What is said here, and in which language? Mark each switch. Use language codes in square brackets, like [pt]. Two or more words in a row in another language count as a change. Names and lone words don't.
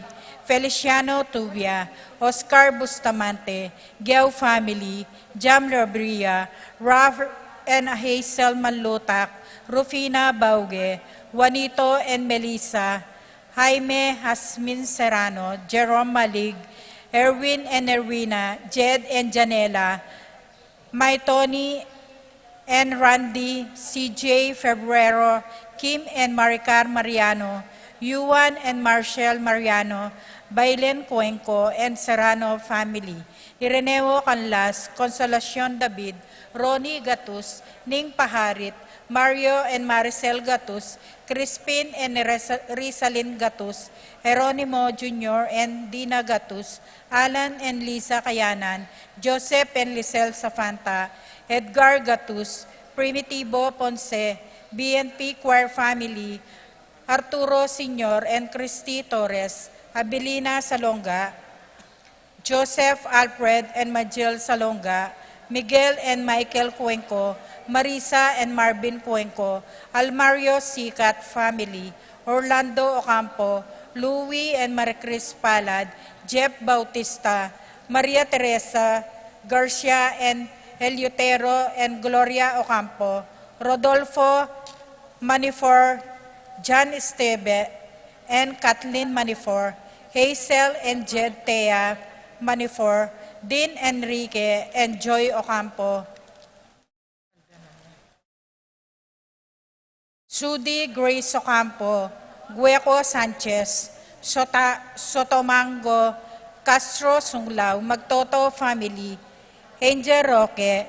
[en] Feliciano Tuvia, Oscar Bustamante, Geo Family, Jam Labria, Ralph and Hazel Manlutak, Rufina Bauge, Juanito and Melissa, Jaime Hasmin Serrano, Jerome Malig, Erwin and Erwina, Jed and Janela, My Tony and Randy, CJ Febrero, Kim and Maricar Mariano, Yuan and Marshall Mariano, Bailen Cuenco and Serrano family, Ireneo Canlas, Consolacion David, Ronnie Gatus, Ning Paharit, Mario and Maricel Gatus, Crispin and Rizalin Gatus, Jeronimo Jr. and Dina Gatus, Alan and Lisa Kayanan, Joseph and Lisel Safanta, Edgar Gatus, Primitivo Ponce, BNP Choir Family, Arturo Senior and Christy Torres, Abilina Salonga, Joseph Alfred and Majel Salonga, Miguel and Michael Cuenco, Marisa and Marvin Cuenco, Almario Sikat Family, Orlando Ocampo, Louie and Maricris Palad, Jeff Bautista, Maria Teresa Garcia and Eliotero and Gloria Ocampo, Rodolfo Manifor, John Esteve and Kathleen Manifor, Hazel and Jed Thea Manifor, Dean Enrique and Joy Ocampo, Sudi Grace Ocampo, Gueco Sanchez, Sotomango, Castro Sunglao, Magtoto Family, Angel Roque,